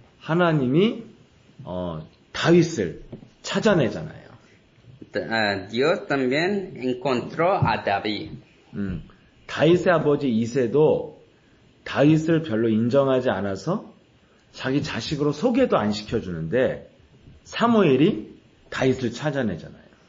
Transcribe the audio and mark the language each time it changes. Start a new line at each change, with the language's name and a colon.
Korean: 하나님이 다윗을 찾아내잖아요.
Spanish: Dios también encontró a David.
Korean: 다윗의 아버지 이새도 다윗을 별로 인정하지 않아서 자기 자식으로 소개도 안 시켜주는데 사무엘이 다윗을 찾아내잖아요.